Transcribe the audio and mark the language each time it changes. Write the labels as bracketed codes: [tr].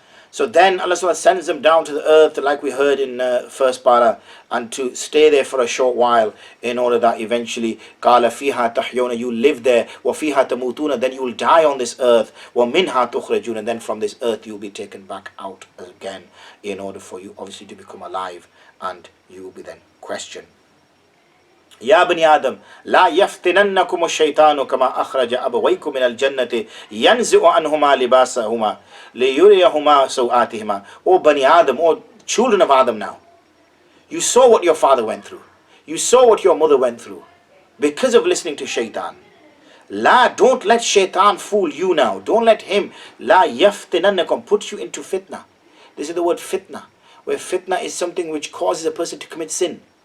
[en] So then Allah SWT sends them down to the earth, like we heard in first para, and to stay there for a short while, in order that eventually [ar] قَالَ فِيهَا تَحْيَوْنَ, [en] you live there, [ar] وَفِيهَا تَمُوتُونَ, [en] then you will die on this earth, [ar] وَمِنْهَا تُخْرَجُونَ, [en] and then from this earth you will be taken back out again, in order for you obviously to become alive, and you will be then questioned. [ar] يا بني آدم لا يفتننكم الشيطان كما أخرج أبويكم من الجنة ينزع عنهما لباسهما ليريهما سوآتهما. [en] O Bani Adam, O children of Adam now, you saw what your father went through. You saw what your mother went through because of listening to shaitan. Don't let shaitan fool you now. Don't let him [ar] لا يفتننكم, [en] put you into fitna. This is the word fitna, where fitna is something which causes a person to commit sin.